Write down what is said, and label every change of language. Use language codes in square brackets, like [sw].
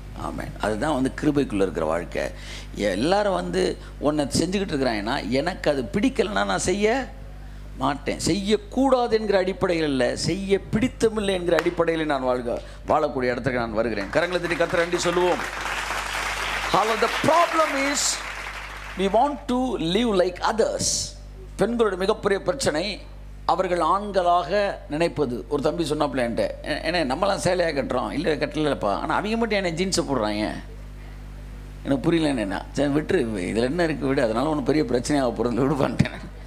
[ta] ஆமாம், அதுதான் வந்து கிருபைக்குள்ளே இருக்கிற வாழ்க்கை. எல்லாரும் வந்து ஒன்றை செஞ்சுக்கிட்டு இருக்கிறாங்கன்னா எனக்கு அது பிடிக்கலைன்னா நான் செய்ய மாட்டேன். செய்யக்கூடாது என்கிற அடிப்படையில் இல்லை, செய்ய பிடித்தமில்லை என்கிற அடிப்படையில் நான் வாழக்கூடிய இடத்துக்கு நான் வருகிறேன். கரங்களை தட்டி கர்த்தரை நன்றி சொல்லுவோம். [en] The problem is we want to live like others. [ta] பெண்களுடைய மிகப்பெரிய பிரச்சனை அவர்கள் ஆண்களாக நினைப்பது. ஒரு தம்பி சொன்னாப்புல என்கிட்ட, ஏன்னா நம்மளாம் சேலையாக கட்டுறோம், இல்லை கட்டலப்பா, ஆனால் அவங்க மட்டும் என்ன ஜீன்ஸை போடுறாங்க. எனக்கு புரியலன்னு என்ன, சரி விட்டுரு, இதில் என்ன இருக்குது விடு, அதனால் ஒன்றும் பெரிய பிரச்சனையாக போகிறது விடு பண்ணிட்டேன்.